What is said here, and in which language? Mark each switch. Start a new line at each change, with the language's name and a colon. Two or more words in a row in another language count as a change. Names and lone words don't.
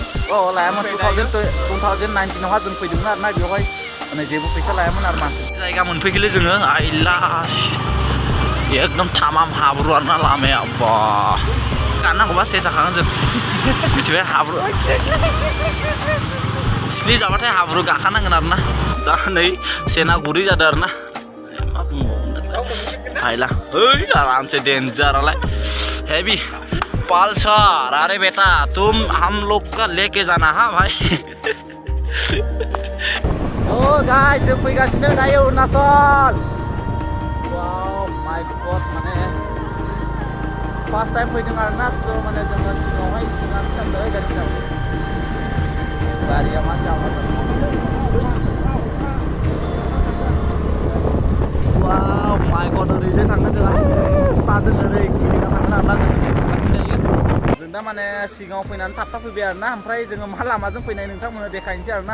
Bodo: लायामोन 2019आवहा जों फैदोंमोन आरोना बेवहाय माने जेबो फैसा लायामोन आरो मा जायगा मोनफैखोलै जोङो आइला एकदम थामाम हाब्रु आरोना लामाया बा गाननांगौबा सेस जाखागोन जों मिथिबाय हाब्रु स्लिप जाबाथाय हाब्रु गाखानांगोन आरोना दा नै सेना गुरै जादों आरोना फाइला
Hindi: आराम से डेंजर वाला हैवी पल्सर अरे बेटा तुम हम लोग का लेके जाना हाँ भाई
English: oh guys
Bodo: जों फैगासिनो दायो अरुणाचल
English: wow my god
Bodo: माने
English: first time
Bodo: फैदों आरोना सो माने जोङो सिगाङावहाय सिगांनि थांदों गारिजों गारिया मा जामा
English: wow my god
Bodo: ओरैजाय थांगोन जोंहा साजों ओरै गिदिंना थांगोन आरोना जों दा माने सिगाङाव फैनानै थाब फैबाय आरोना ओमफ्राय जोङो मा लामाजों फैनाय नोंथांमोननो देखायनोसै आरोना